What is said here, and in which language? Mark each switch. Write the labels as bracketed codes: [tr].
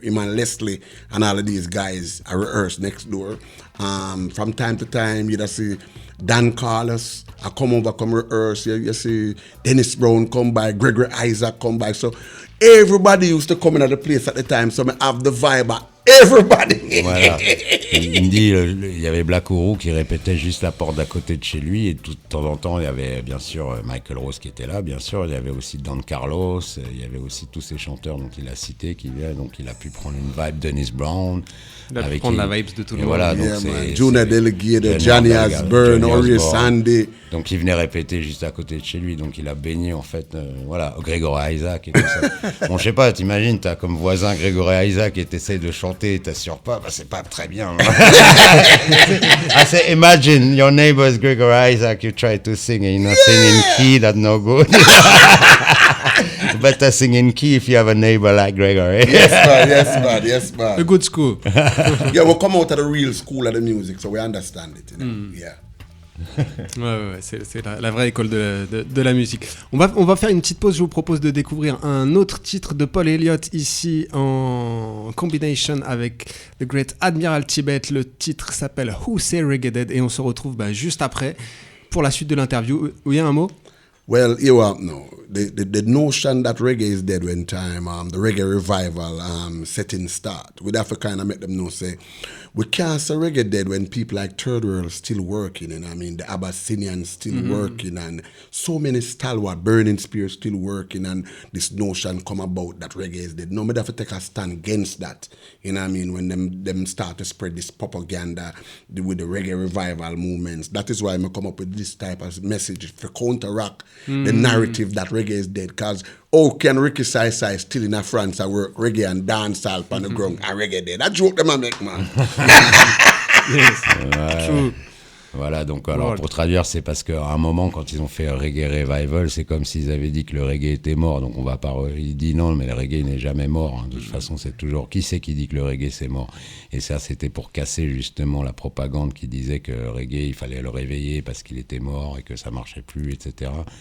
[en] Him and Leslie and all of these guys I rehearse next door. From time to time, you'd see Dan Carlos, I come over, come rehearse. You see Dennis Brown come by, Gregory Isaac come by. So everybody used to come in at the place at the time. So I have the vibe of Everybody. [fr] Voilà. Il me dit, il y avait Black Uhuru qui répétait juste la porte d'à côté de chez lui, et tout de temps en temps, il y avait bien sûr Michael Rose qui était là, bien sûr, il y avait aussi Don Carlos, il y avait aussi tous ces chanteurs dont il a cité, donc il a pu prendre une vibe, Dennis Brown. Il a pu prendre la vibe de tout le monde. Voilà, donc Junior Delegate, Johnny Osbourne, Orius Sandy. Donc il venait répéter juste à côté de chez lui, donc il a baigné en fait, voilà, Gregory Isaac et tout ça. Bon, je sais pas, t'imagines, t'as comme voisin Gregory Isaac et t'essayes de chanter et t'assures pas, bah c'est pas très bien. [en] I say, imagine your neighbor is Gregory Isaac, you try to sing and you're not singing key, that's no good. Better sing in key if you have a neighbor like Gregory. Yes, man. A good school. Yeah, we come out of the real school of the music, so we understand it, you know? Yeah. [fr] Ouais, c'est la vraie école de la musique. On va faire une petite pause. Je vous propose de découvrir un autre titre de Paul Elliott ici en combination avec The Great Admiral Tibet. Le titre s'appelle Who Say Reggae Dead et on se retrouve juste après pour la suite de l'interview. Oui, un mot? [en] Well, the notion that reggae is dead when time the reggae revival setting start. We'd have to kind of make them know, say, we can't say reggae dead when people like Third World still working, and I mean the Abyssinians still working, and so many stalwart Burning Spear still working, and this notion come about that reggae is dead. No, we have to take a stand against that. You know what I mean? When them start to spread this propaganda with the reggae revival movements, that is why I come up with this type of message to counteract the narrative that reggae is dead. Because how can Ricky Saï Saï still in France at work reggae and dancehall on the ground and reggae dead? That joke them a make, man. Yes. True. [fr] Voilà, donc alors pour traduire, c'est parce qu'à un moment, quand ils ont fait Reggae Revival, c'est comme s'ils avaient dit que le reggae était mort. Donc on va pas. Il dit non, mais le reggae n'est jamais mort. De toute façon, c'est toujours. Qui c'est qui dit que le reggae c'est mort? Et ça, c'était pour casser justement la propagande qui disait que le reggae, il fallait le réveiller parce qu'il était mort et que ça marchait plus, etc.